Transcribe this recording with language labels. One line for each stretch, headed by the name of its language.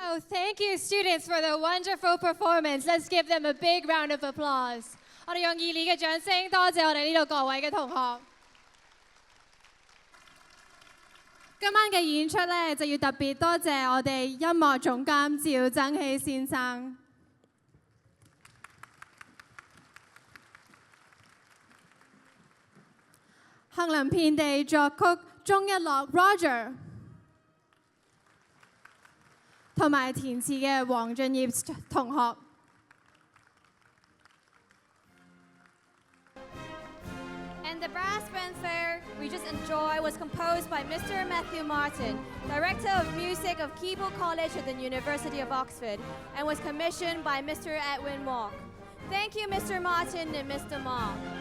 English: Thank you, students, for their wonderful performance. Let's give them a big round of applause.
Cantonese: 我哋用熱烈嘅掌聲，多謝我哋呢度各位嘅同學。今晚嘅演出呢，就要特別多謝我哋音樂總監趙增熹先生。杏林遍地作曲鍾一樂 Roger， 同埋填詞嘅黃俊業同學。
English: And the brass fanfare we just enjoyed was composed by Mr. Matthew Martin, Director of Music of Keble College at the University of Oxford, and was commissioned by Mr. Edwin Mock. Thank you, Mr. Martin and Mr. Mock.